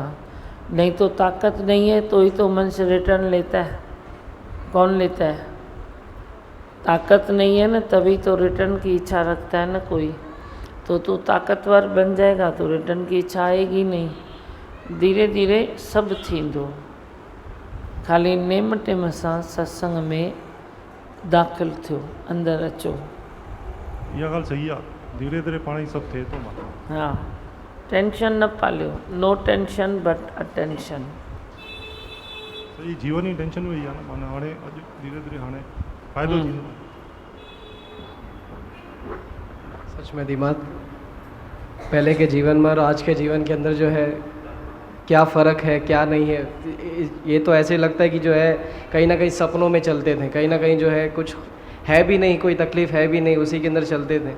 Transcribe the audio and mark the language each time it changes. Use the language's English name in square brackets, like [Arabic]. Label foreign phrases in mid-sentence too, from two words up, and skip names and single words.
[Hindi] नहीं तो ताकत नहीं है तो ही तो मन से रिटर्न लेता है। कौन लेता है? ताकत नहीं है ना, तभी तो रिटर्न की इच्छा रखता है ना कोई। तो तू ताकतवर बन जाएगा तो रिटर्न की इच्छा आएगी नहीं। [Sindhi] धीरे धीरे सब थींदो, खाली नेम टेम सां सत्संग में दाख़िल थियो, अंदर अचो। इहा ॻाल्हि सही आहे, धीरे धीरे पाण ई सभु थिए थो। मां हाँ, टेंशन न पालियो, [English] No tension but attention. [Sindhi] सही, जीवन ही टेंशन में ई आहे न। माना हाणे अॼु धीरे धीरे हाणे फ़ाइदो थींदो। [Hindi] सच में दिमाग पहले के जीवन में और आज के जीवन के अंदर जो है क्या फ़र्क है क्या नहीं है। ये तो ऐसे लगता है कि जो है कहीं ना कहीं सपनों में चलते थे, कहीं ना कहीं जो है कुछ है भी नहीं, कोई तकलीफ़ है भी नहीं, उसी के अंदर चलते थे।